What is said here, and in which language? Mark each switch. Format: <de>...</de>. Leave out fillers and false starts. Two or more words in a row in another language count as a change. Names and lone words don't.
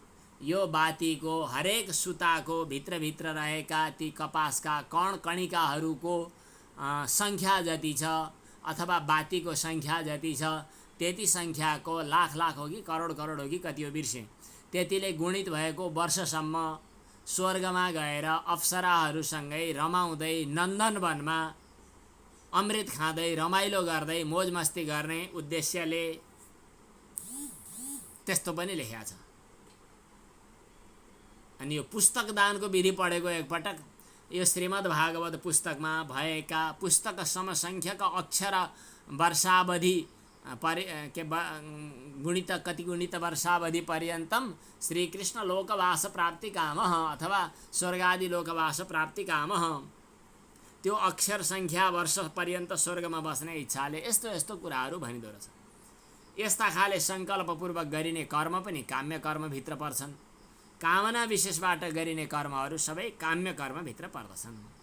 <ne>यो बातीको हरेक सुताको भित्रभित्र रहेका ती कपासका कण कणिकाहरूको सङ्ख्या जति छ अथवा बातीको सङ्ख्या जति छ त्यति सङ्ख्याको लाख हो कि करोड हो कि कति हो बिर्सेँ, त्यतिले गुणित भएको वर्षसम्म स्वर्गमा गएर अप्सराहरूसँगै रमाउँदै नन्दनवनमा अमृत खाँदै रमाइलो गर्दै मोज मस्ती गर्ने उद्देश्यले त्यस्तो पनि लेखेको छ। अनि यो पुस्तक दानको विधि पढेको एकपटक, यो श्रीमद् भागवत पुस्तकमा भएका</ne> <sa>पुस्तक समसङ्ख्यक अक्षर वर्षावधि गुणित कति गुणित वर्षावधि पर्यन्तम श्रीकृष्ण लोकवास प्राप्ति कामः अथवा स्वर्गादि लोकवास प्राप्ति कामः,</sa> <ne>त्यो अक्षर सङ्ख्या वर्ष पर्यन्त स्वर्गमा बस्ने इच्छाले यस्तो यस्तो कुराहरू भनिदो रहेछ। यस्ता खाले सङ्कल्पपूर्वक गरिने कर्म पनि काम्य कर्मभित्र पर्छन्। कामना विशेषबाट गरिने कर्महरू सबै काम्य कर्मभित्र पर्दछन्।</ne>